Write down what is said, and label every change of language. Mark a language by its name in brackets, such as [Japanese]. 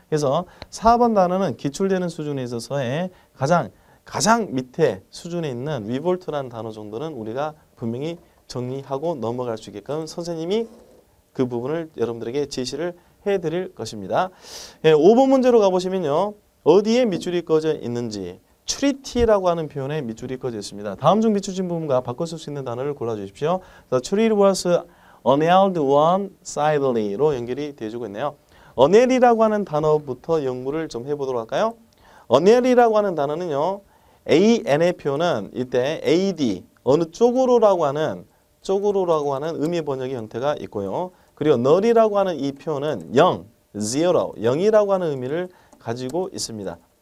[Korean] 그래서 4번 단어는 기출되는 수준에 있어서의 가장 밑에 수준에 있는 revolt라는 단어 정도는 우리가 분명히 정리하고 넘어갈 수 있게끔 선생님이 그 부분을 여러분들에게 제시를 해드릴 것입니다. 5번 문제로 가보시면요. 어디에 밑줄이 꺼져 있는지 treaty라고 하는 표현에 밑줄이 꺼져 있습니다. 다음 중 비추진 부분과 바꿔 쓸 수 있는 단어를 골라주십시오. [English] The treaty was annulled one-sidedly [Korean] 로 연결이 되어주고 있네요. annull이라고 하는 단어부터 연구를 좀 해보도록 할까요? annull이라고 하는 단어는요. an의 표현은 이때 ad, 어느 쪽으로라고 하는 의미 번역의 형태가 있고요. 그리고 null이라고 하는 이 표현은 0, zero, 0이라고 하는 의미를 가지고 있습니다.